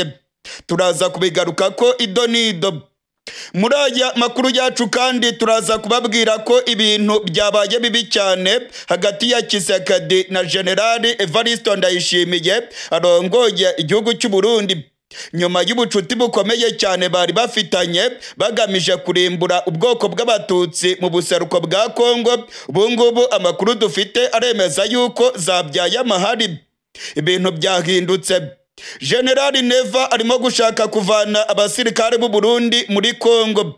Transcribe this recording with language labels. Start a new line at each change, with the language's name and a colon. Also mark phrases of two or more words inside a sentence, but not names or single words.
Kinyarwanda: Turaza kubigaruka ko ido nido. Muri aya makuru yacu kandi turaza kubabwira ko ibintu byabaye bibi cyane hagati ya Tshisekedi na General Evariste Ndayishimiye arongoye igihugu cy'u Burundi. Nyuma y'ubucuti bukomeye cyane bari bafitanye bagamije kurimbura ubwoko bw'abatutsi mu buseruko bwa Kongo, ubungubu amakuru dufite aremeza yuko zabyaye amahari. Ibintu byahindutse. General Neva arimo gushaka kuvana abasirikare b'u Burundi muri Kongo.